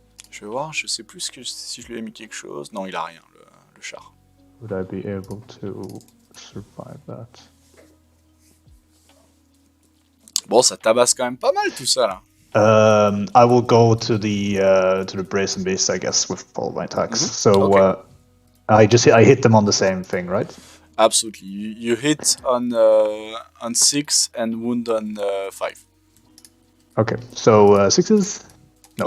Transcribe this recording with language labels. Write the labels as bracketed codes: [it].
[fr] Je vais voir, je sais plus si je lui ai mis quelque chose. Non, il a rien, le char. [en] Would I be able to survive that? [fr] Bon, ça tabasse quand même pas mal tout ça là. [en] I will go to the brazen beast, I guess, with all my attacks. So okay. I hit them on the same thing, right? Absolutely. You hit on 6 and wound on 5. Okay, so 6s. No,